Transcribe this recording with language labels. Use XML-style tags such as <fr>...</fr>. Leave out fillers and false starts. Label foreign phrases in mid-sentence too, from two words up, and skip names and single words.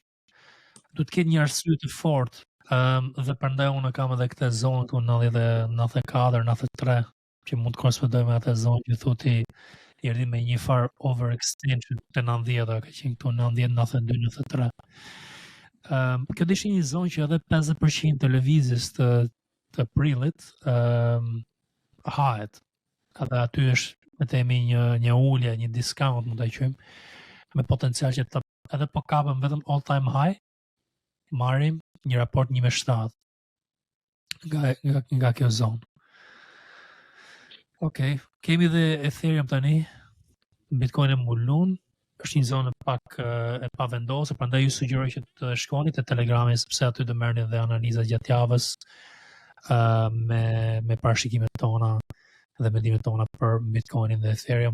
<sq>Du të ketë një arsye të fortë, dhe prandaj unë kam edhe këtë zonë këtu 94, 93, që mund të korrespondoj me atë zonë që thotë i erdhi me një farë overextension te 90-a, ka qenë këtu 90, 92, 93. Kjo ishte një zonë që edhe 50% të lëvizjes të prillit hahet. Edhe aty është me themi një ulje, një discount mund ta quajmë, me potencial që edhe po kapëm vetëm</sq> <en>all time high,</en> <sq>marrim një raport 1.7 nga kjo zonë. Okej, kemi dhe Ethereum tani, Bitcoin e mulun, është një zonë pak e pavendosur, prandaj ju sugjeroj që të shkoni te Telegrami sepse aty do merrni dhe analiza gjatë javës me parashikimet tona dhe mendimet tona për Bitcoinin dhe Ethereum.</sq>